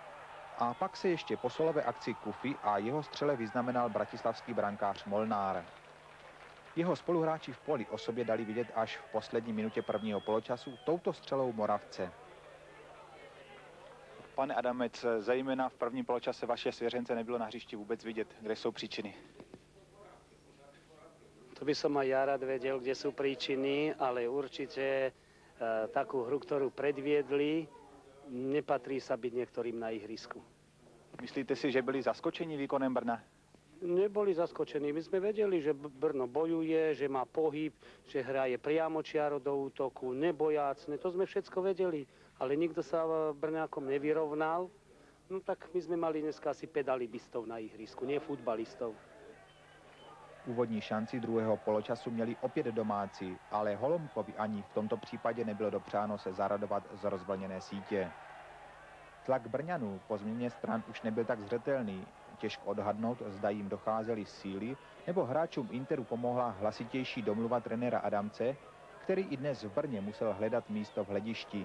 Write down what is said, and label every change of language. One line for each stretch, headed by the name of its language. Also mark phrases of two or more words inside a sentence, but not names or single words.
Czech: A pak se ještě po solové akci Kufy a jeho střele vyznamenal bratislavský brankář Molnár. Jeho spoluhráči v poli o sobě dali vidět až v poslední minutě prvního poločasu touto střelou Moravce. Pane Adamec, zejména v prvním poločase vaše svěřence nebylo na hřišti vůbec vidět. Kde jsou příčiny?
Slovak: To by som aj ja rád vedel, kde sú príčiny, ale určite takú hru, ktorú predviedli, nepatrí sa byť niektorým na ihrisku.
Czech: Myslíte si, že byli zaskočení výkonem Brna?
Slovak: Neboli zaskočení. My sme vedeli, že Brno bojuje, že má pohyb, že hraje priamočiaro do útoku, nebojácne. To sme všetko vedeli, ale nikto sa Brňákom nevyrovnal. No tak my sme mali dneska asi pedalibistov na ihrisku, nie futbalistov.
Czech: Úvodní šanci druhého poločasu měli opět domácí, ale Holomkovi ani v tomto případě nebylo dopřáno se zaradovat z rozvlněné sítě. Tlak Brňanů po změně stran už nebyl tak zřetelný. Těžko odhadnout, zda jim docházely síly, nebo hráčům Interu pomohla hlasitější domluva trenéra Adamce, který i dnes v Brně musel hledat místo v hledišti.